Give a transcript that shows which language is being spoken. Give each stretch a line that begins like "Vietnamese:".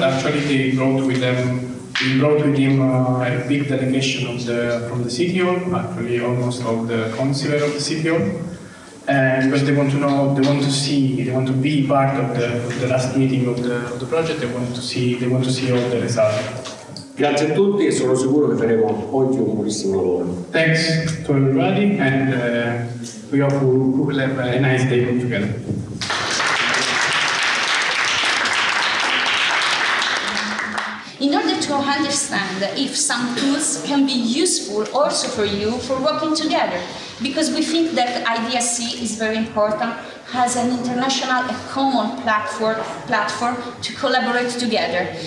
English: Actually, they brought with him a big delegation from the city hall, actually almost of the councillor of the city hall, and because they want to know, they want to be part of the last meeting of the project. They want to see all the results.
Italian: Grazie a tutti e sono sicuro che faremo oggi un buonissimo lavoro.
English: Thanks to everybody, and we hope we will have a nice day together. In order to understand if some tools can be useful also for you for working together, because we think that IDSC is very important, has an international, a common platform to collaborate together.